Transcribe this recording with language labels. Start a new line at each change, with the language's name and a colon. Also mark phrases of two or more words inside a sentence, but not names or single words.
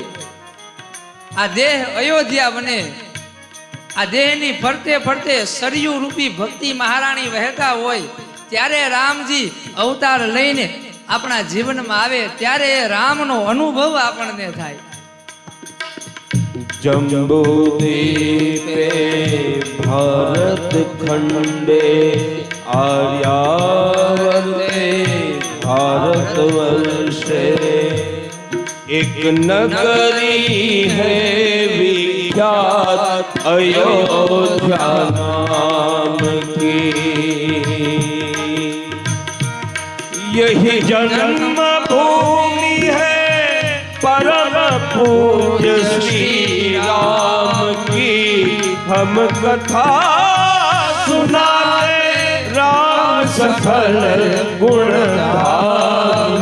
Gujarati: આ દેહ અયોધ્યા બને. આ દેહની ફરતે ફરતે સરયુ રૂપી ભક્તિ મહારાણી વહેતા હોય ત્યારે રામજી અવતાર લઈને આપણા જીવનમાં આવે ત્યારે રામનો અનુભવ આપણને થાય.
Sanskrit: जम्बू द्वीपे भारत खंडे आर्यावर्ते भारत वर्षे
Hindi: एक नगरी है विख्यात अयोध्या नाम की, यही जन्म भूमि है परम पूज्य श्री राम की. हम कथा सुनाते राम सकल गुण धाम